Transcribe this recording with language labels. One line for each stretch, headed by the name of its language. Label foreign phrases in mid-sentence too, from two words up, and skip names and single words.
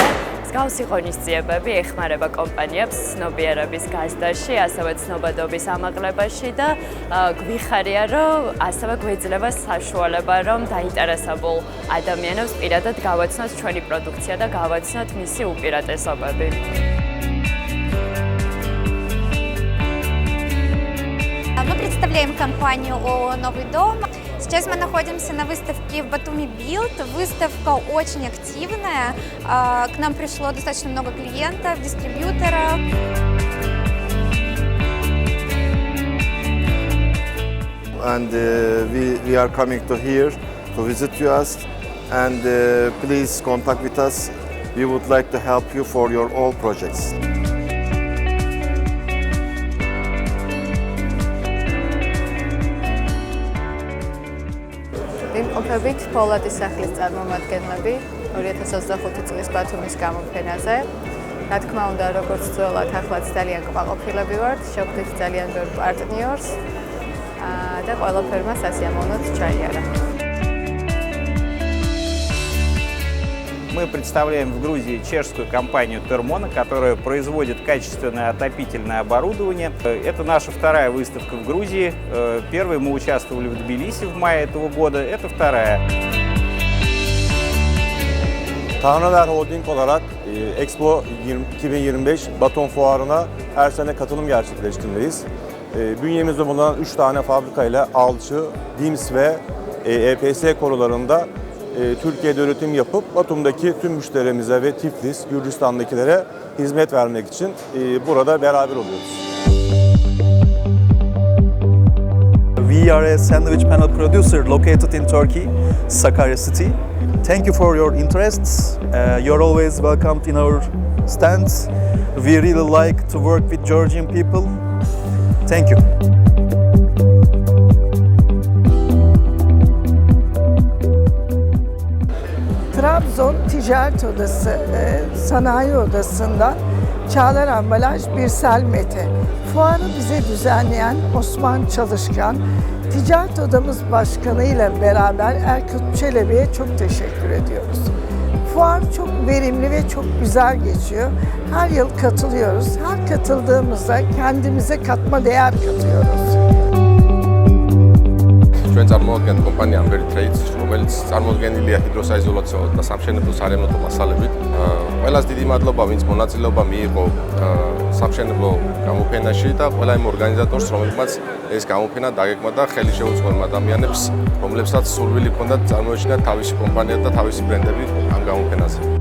Georgian: მსგავსი ღონისძიებები ეხმარება კომპანიებს ცნობიერების გაზრდაში, ასევე ცნობადობის ამაღლებაში და გვიხარია, რომ ასევე გვეძლევა საშუალება, რომ დაინტერესებულ ადამიანებს პირადად გავაცნოთ ჩვენი პროდუქცია და გავაცნოთ მისი უპირატესობები.
Russian: Мы представляем компанию ООО «Новый дом». Сейчас мы находимся на выставке в Батуми Билд. Выставка очень активная. К нам пришло достаточно много клиентов, дистрибьюторов.
English: And we are coming to here to visit us. And please contact with us. We would like to help you for your all projects.
Georgian: იმყოფებით ფოლადის სახლის წარმომადგენლები 2025 წლის ბათუმის გამოფენაზე. რა თქმა უნდა, როგორც ძველად, ახლაც ძალიან კმაყოფილები ვართ, შევხვდით ძალიან ბევრ პარტნიორს და ყველაფერმა სასიამოვნოდ ჩაიარა.
Russian: Мы представляем в Грузии чешскую компанию Thermona, которая производит качественное отопительное оборудование. Это наша вторая выставка в Грузии. Первой мы участвовали в Тбилиси в мае этого года. Это vторая.
Turkish: Tanrıver Holding olarak Expo 2025 Batum Fuarı'na her sene katılım gerçekleştirmeliyiz. Bünyemizde bulunan 3 tane fabrika ile alçı, DIMS ve EPS korularında Türkiye'de üretim yapıp Batum'daki tüm müşterimize ve Tiflis, Gürcistan'dakilere hizmet vermek için burada beraber oluyoruz.
English: We are a sandwich panel producer located in Turkey, Sakarya City. Thank you for your interest. You're always welcomed in our stands. We really like to work with Georgian people. Thank you.
Turkish: Trabzon Ticaret Odası, Sanayi Odası'ndan Çağlar Ambalaj Birsel Mete. Fuarı bize düzenleyen Osman Çalışkan, Ticaret Odamız Başkanı ile beraber Erkut Çelebi'ye çok teşekkür ediyoruz. Fuar çok verimli ve çok güzel geçiyor. Her yıl katılıyoruz. Her katıldığımızda kendimize katma değer katıyoruz.
Georgian: ჩვენ წარმოვადგენთ კომპანია Amber Trades, რომელიც წარმოდგენილია ჰიდროსაიზოლაციო და სამშენებლო სარემონტო მასალებით. ყველას დიდი მადლობა, ვინც მონაწილეობა მიიღო სამშენებლო გამოფენაში და ყველა იმ ორგანიზატორს, რომელმაც ეს გამოფენა დაგეგმა და ხელი შეუწყო ადამიანებს, რომლებსაც სურვილი ჰქონდათ წარმოეჩინათ თავისი კომპანია და თავისი ბრენდები ამ გამოფენაზე.